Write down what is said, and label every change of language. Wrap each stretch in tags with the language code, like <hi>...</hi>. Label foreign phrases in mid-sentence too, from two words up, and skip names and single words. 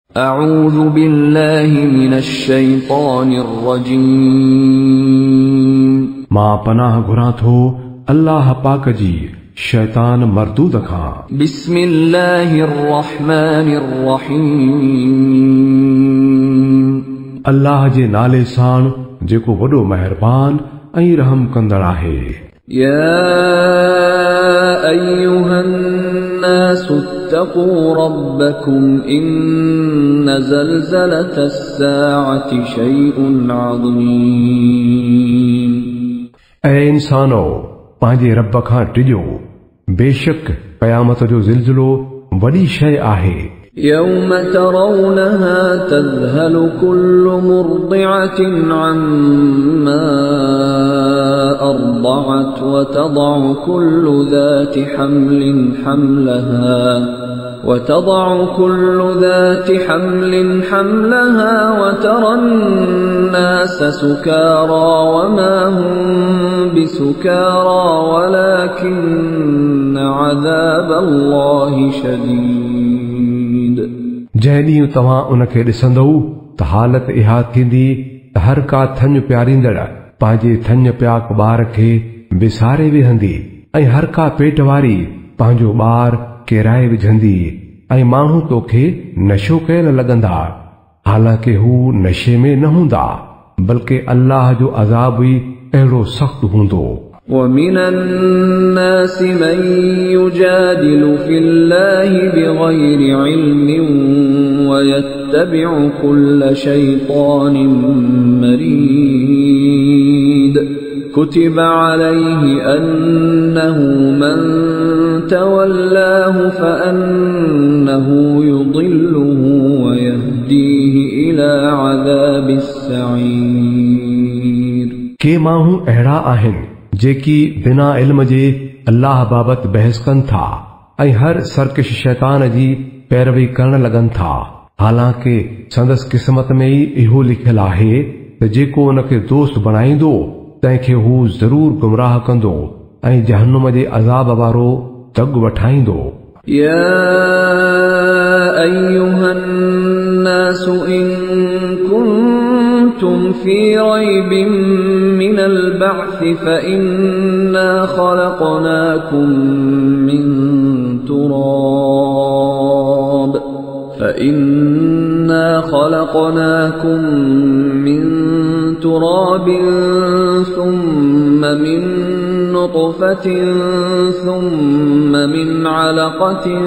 <ar>أعوذ بالله من الشيطان الرجيم</ar> <sd>मां पनाह घुरां थो अल्लाह पाक जी शैतान मरदूद खां।</sd> <ar>بسم الله الرحمن الرحيم</ar> <sd>अल्लाह जे नाले सां जेको वॾो मेहरबान ऐं रहम कंदड़ आहे।</sd> <ar>يا أيها الناس اتقوا ربكم إن زلزلة الساعة شيء عظيم</ar> <sd>ऐं इंसानो पंहिंजे रब खां टिजो, बेशक क़यामत जो ज़िलज़िलो वॾी शइ आहे।</sd> <ar>يوم ترونها تذهل كل مرضعة عما أرضعت وتضع كل ذات حمل حملها وترى الناس سكارى وما هم بسكارى ولكن عذاب الله شديد</ar> <sd>जंहिं ॾींहुं तव्हां उनखे ॾिसंदव त हालत इहा थींदी त हर का थञ प्यारींदड़ पंहिंजे थञ प्याक ॿार खे विसारे विहंदी ऐं हर का पेट वारी पंहिंजो ॿार केराए विझंदी ऐं माण्हू तोखे नशो कयल लॻंदा, हालांकि हू नशे में न हूंदा, बल्कि अल्लाह जो अज़ाब ई अहिड़ो सख़्तु हूंदो।</sd> <ar>ومن الناس من يجادل في الله بغير علم ويتبع كل شيطان مريد كتب عليه أنه من تولاه فأنه يضله ويهديه إلى عذاب السعير</ar> <sd>के माण्हू अहिड़ा आहिनि जेकी बिना इल्म जे अल्लाह बाबति बहस कनि था ऐं हर सरकश शैतान जी पैरवी करण लॻनि था, हालांकि संदसि क़िस्मत में ई इहो लिखियल आहे त जेको उनखे दोस्त बणाईंदो तंहिंखे हू ज़रूर गुमराह कंदो ऐं जहन्नुम जे अज़ाब वारो दग वठाईंदो।</sd> <ar>يا أيها الناس إن كنتم في ريب من البعث فإنا خلقناكم من تراب ثم من نطفة ثم من علقة</ar>